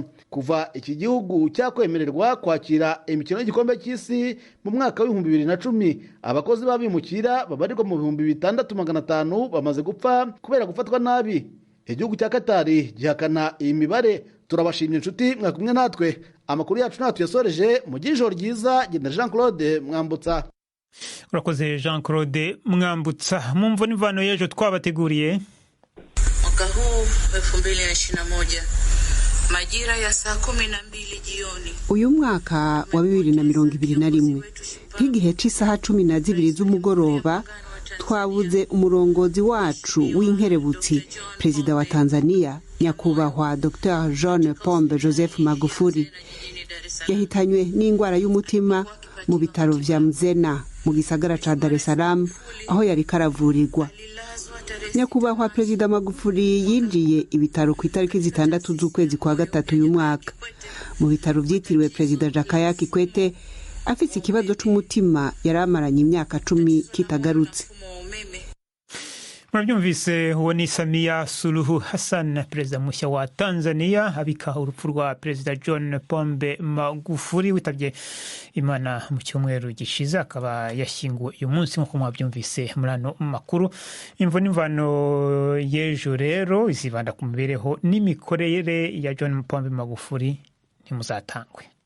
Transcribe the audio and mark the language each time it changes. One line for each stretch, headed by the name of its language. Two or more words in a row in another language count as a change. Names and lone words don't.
Kinyarwanda: Kuva iki gihugu cyakwemererwa kwakira imikino y'igikombe cy'isi mu mwaka wa 2010, abakozi babimukira babarirwa mu 6500 bamaze gupfa kubera gufatwa nabi. Igihugu cya Qatar gihakana iyi mibare. Turabashimye inshuti mwakumwe natwe. Amakuru yacu natwe yasoreje mu ijoro ryiza. Genda Jean Claude Mwambutsa. Urakoze Jean Claude Mwambutsa. Mumvo n'imvano y'ejo twabateguriye.
Swahili: Mwaka huu 2021 majira ya saa 12 jioni.
Rundi: Uyu mwaka wa 2021 nk'igihe cy'isaha 12 z'umugoroba twabuze umurongozi wacu w'inkerebutsi, Perezida wa Tanzania nyakubahwa Dr. John Pombe Joseph Magufuli. Yahitanywe n'indwara y'umutima mu bitaro vya Mzena mu gisagara ca Dar es Salaam aho yari karavurirwa.
Kinyarwanda: Nyakubahwa Perezida Magufuli yinjiye ibitaro ku itariki 6 z'ukwezi kwa gatatu uyu mwaka.
Rundi: Mu bitaro vyitiriwe Perezida Jakaya Kikwete afite ikibazo c'umutima yaramaranye imyaka 10 kitagarutse.
Kinyarwanda: Mwabyumvise, uwo ni Samia Suluhu Hassan, perezida mushya wa Tanzania, abika urupfu rwa Perezida John Pombe Magufuli witabye Imana mu cyumweru gishize, akaba yashyinguwe uyu munsi nk'uko mwabyumvise muri ano makuru. Imvo n'imvano y'ejo rero izibanda ku mibereho n'imikorere ya John Pombe Magufuli ntimuzatangwe.